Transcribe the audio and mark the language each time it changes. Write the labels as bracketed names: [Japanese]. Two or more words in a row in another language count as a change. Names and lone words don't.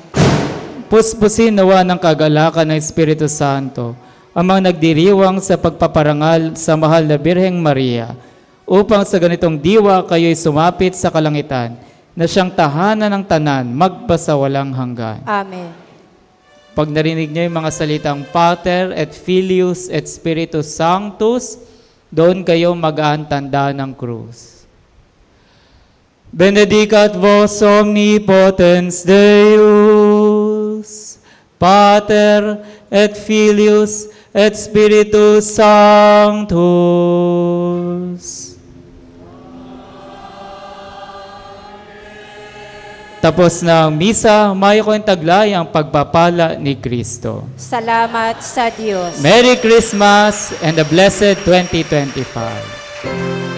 [Filipino] Puspusin nawa ng kagalakan ng Espiritu Santo ang mga nagdiriwang sa pagpaparangal sa mahal na Birheng Maria upang sa ganitong diwa kayo'y sumapit sa kalangitan na siyang tahanan ng tanan magpasawalang hanggan. Amen. Pag narinig niyo yung mga salitang [Latin] Pater et Filius et Spiritus Sanctus, [Filipino] doon kayo mag-aantanda ng krus. [Latin] Benedicat vos omnipotens Deus, Pater et Filius et Spiritus Sanctus. [Filipino] Tapos na ang misa, mayo ko yung taglay ang pagpapala ni Kristo. Salamat sa Diyos. [English] Merry Christmas and a blessed 2025.